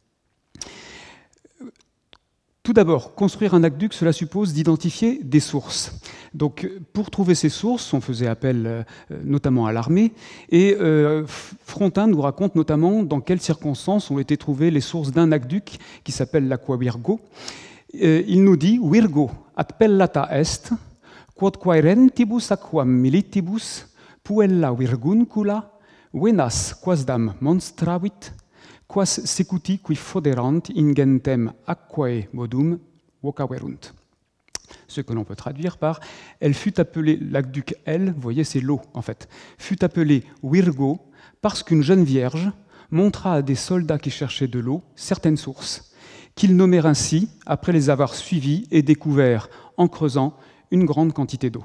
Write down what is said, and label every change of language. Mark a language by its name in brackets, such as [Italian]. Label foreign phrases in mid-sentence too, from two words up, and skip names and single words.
[French] Tout d'abord, construire un aqueduc, cela suppose d'identifier des sources. Donc, pour trouver ces sources, on faisait appel notamment à l'armée, et Frontin nous raconte notamment dans quelles circonstances ont été trouvées les sources d'un aqueduc qui s'appelle l'Aqua Virgo. Il nous dit [Latin] « Virgo, appellata est, quod quaerentibus aquam militibus, puella virguncula, venas quasdam monstravit, quas secuti qui foderant ingentem aquae modum vocaverunt ». [French] Ce que l'on peut traduire par « Elle fut appelée l'aqueduc elle », vous voyez, c'est l'eau en fait, fut appelée Virgo parce qu'une jeune vierge montra à des soldats qui cherchaient de l'eau certaines sources, qu'ils nommèrent ainsi après les avoir suivies et découverts en creusant une grande quantité d'eau.